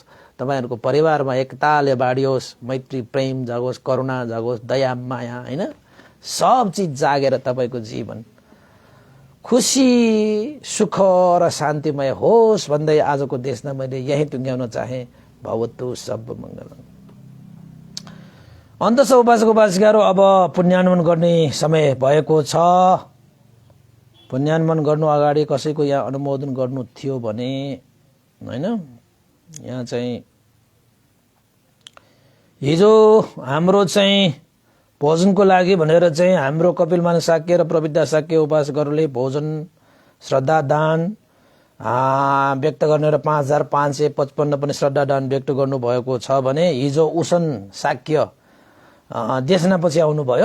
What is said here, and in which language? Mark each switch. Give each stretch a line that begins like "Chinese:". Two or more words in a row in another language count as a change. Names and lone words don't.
Nepali: तपाईहरुको परिवारमा एकताले बाडियोस्, मैत्री, प्रेम जागोस्, करुणा जागोस्, दया, माया, हैन, सब चीज जागेर तपाईको जीवन खुशी, सुख र शान्तिमय होस् भन्दै आजको देशमा मैले यही टुङ्ग्याउन चाहे।
Pali: भवतु सब मंगलम।
Nepali: अन्तस उपासक उपासिकाहरू, अब पुण्यानुमन गर्ने समय भएको छ। पुण्यानुमन गर्नु अगाडि कसैको यहाँ अनुमोदन गर्नु थियो भने, हैन, यहाँ चाहिँ हिजो हाम्रो चाहिँ भोजनको लागि भनेर चाहिँ हाम्रो कपिलमान शाक्य र प्रविद्या शाक्य उपासकहरूले भोजन श्रद्धा दान व्यक्त गर्ने र 5555 पनि श्रद्धा दान व्यक्त गर्नु भएको छ भने हिजो उसन शाक्य देशनापछि आउनुभयो।